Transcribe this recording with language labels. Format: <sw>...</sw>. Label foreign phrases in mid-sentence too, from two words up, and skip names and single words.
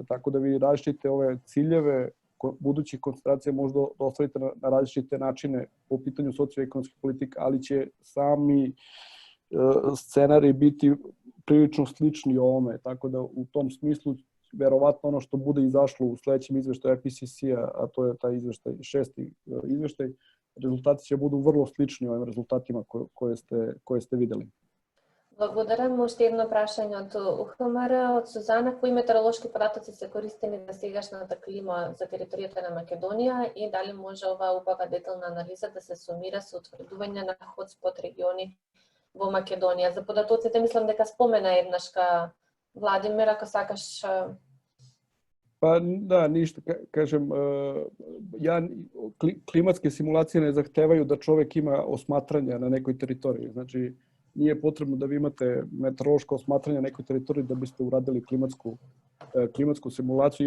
<sr>Tako da vi različite ove ciljeve budućih koncentracija možda ostvarite na različite načine po pitanju socioekonomskih politika, ali će sami scenariji biti prilično slični ovome. Tako da u tom smislu verovatno ono što bude izašlo u sledećem izveštaju IPCC-a, a to je taj izveštaj, 6. izveštaj, rezultati će budu vrlo slični ovim rezultatima koje ste videli.</sr> <mk>Благодарам. Уште едно прашање од УХМР, од Сузана. Кои метеоролошки податоци се користени за сегашната клима за територијата на Македонија и дали може оваа убава детална анализа да се сумира со утврдување на хотспот региони во Македонија? За податоците мислам дека спомена еднашка Владимир, ако сакаш.</mk> <sr>Pa da, ništa, kažem, klimatske simulacije ne zahtevaju da čovek ima osmatranja na nekoj teritoriji. Znači, nije potrebno da vi imate meteorološko osmatranje na nekoj teritoriji da biste uradili klimatsku simulaciju.</sr>